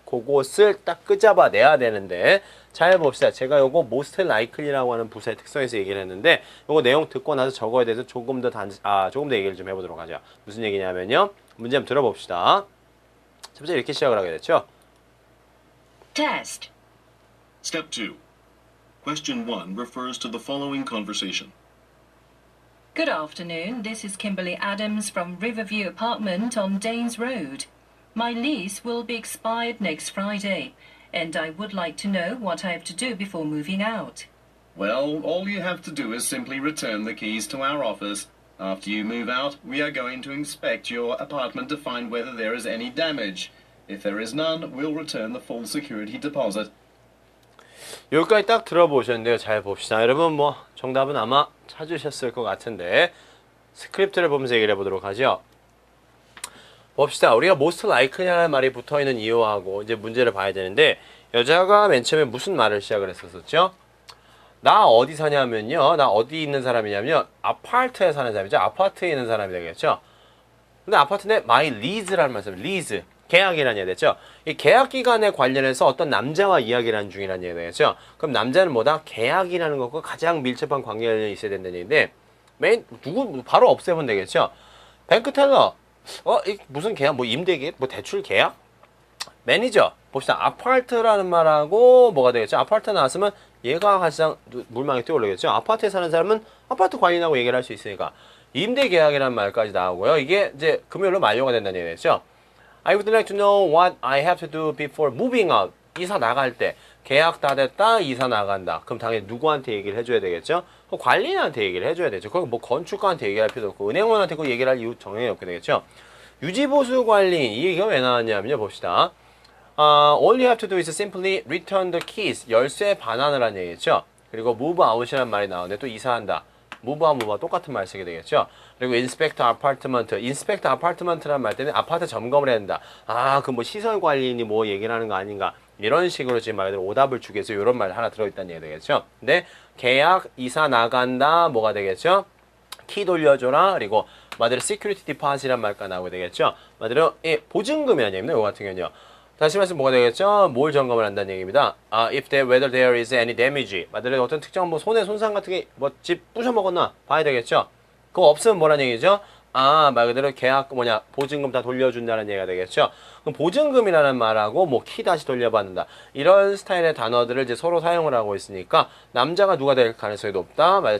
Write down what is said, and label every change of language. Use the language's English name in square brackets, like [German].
[Korean] 그것을 딱 끄잡아내야 되는데, 잘 봅시다. 제가 요거 most likely라고 하는 부사의 특성에서 얘기를 했는데, 요거 내용 듣고 나서 저거에 대해서 조금 더 얘기를 좀 해보도록 하죠. 무슨 얘기냐면요, 문제 한번 들어봅시다. 첫 번째 이렇게 시작을 하게 됐죠. [English] Test. Step 2. Question 1 refers to the following conversation. Good afternoon. This is Kimberly Adams from Riverview Apartment on Danes Road. My lease will be expired next Friday, and I would like to know what I have to do before moving out. Well, all you have to do is simply return the keys to our office. After you move out, we are going to inspect your apartment to find whether there is any damage. If there is none, we'll return the full security deposit. [Korean] 여기까지 딱 들어보셨는데요. 잘 봅시다. 여러분 정답은 아마 찾으셨을 것 같은데, 스크립트를 보면서 얘기를 해보도록 하죠. 봅시다. 우리가 most likely라는 말이 붙어있는 이유하고 이제 문제를 봐야 되는데 여자가 맨 처음에 무슨 말을 시작을 했었죠? 나 어디 사냐면요. 나 어디 있는 사람이냐면요. 아파트에 사는 사람이죠. 아파트에 있는 사람이 되겠죠. 근데 아파트인데 [English] my lease [Korean] 라는 말씀, lease. 계약이라는 얘기 됐죠. 이 계약 기간에 관련해서 어떤 남자와 이야기를 하는 중이라는 얘기가 되겠죠. 그럼 남자는 뭐다? 계약이라는 것과 가장 밀접한 관계가 있어야 된다는 얘기인데 누구 바로 없애면 되겠죠. 뱅크 텔러. 무슨 계약? 뭐 임대계? 뭐 대출 계약? 매니저. 봅시다. 아파트라는 말하고 뭐가 되겠죠? 아파트 나왔으면 얘가 가장 물망에 뛰어오르겠죠. 아파트에 사는 사람은 아파트 관리라고 얘기를 할 수 있으니까 임대 계약이라는 말까지 나오고요. 이게 이제 금요일로 만료가 된다는 얘기겠죠. [English] I would like to know what I have to do before moving out. [Korean] 이사 나갈 때 계약 다 됐다 이사 나간다. 그럼 당연히 누구한테 얘기를 해줘야 되겠죠? 관리인한테 얘기를 해줘야 되죠. 거기 뭐 건축가한테 얘기할 필요도 없고 은행원한테 그 얘기를 할 이유 정형이 없게 되겠죠. 유지보수 관리인 이 얘기가 왜 나왔냐면요. 봅시다. [English] All you have to do is simply return the keys. [Korean] 열쇠 반환을 한 얘기겠죠. 그리고 [English] move out [Korean] 이라는 말이 나오는데 또 이사한다. move와 똑같은 말 쓰게 되겠죠. 그리고 [English] inspect apartment. inspect apartment [Korean] 라는 말 때는 아파트 점검을 해야 된다. 그 뭐 시설 관리인이 뭐 얘기를 하는 거 아닌가. 이런 식으로 지금 말 그대로 오답을 주기 위해서 이런 말 하나 들어있다는 얘기 되겠죠. 근데 계약, 이사 나간다 뭐가 되겠죠? 키 돌려줘라. 그리고 말대로 [English] security deposit [Korean] 이란 말까 나오게 되겠죠. 말대로 보증금이라는 얘기입니다. 이거 같은 경우는요. 다시 말해서 뭐가 되겠죠? 뭘 점검을 한다는 얘기입니다. [English] whether there is any damage. [Korean] 말대로 어떤 특정 뭐 손해 손상 같은 게 뭐 집 부셔먹었나 봐야 되겠죠. 그거 없으면 뭐라는 얘기죠? 말 그대로 계약 보증금 다 돌려준다는 얘기가 되겠죠. 그럼 보증금이라는 말하고 뭐 키 다시 돌려받는다. 이런 스타일의 단어들을 이제 서로 사용을 하고 있으니까 남자가 누가 될 가능성이 높다. 맞아요.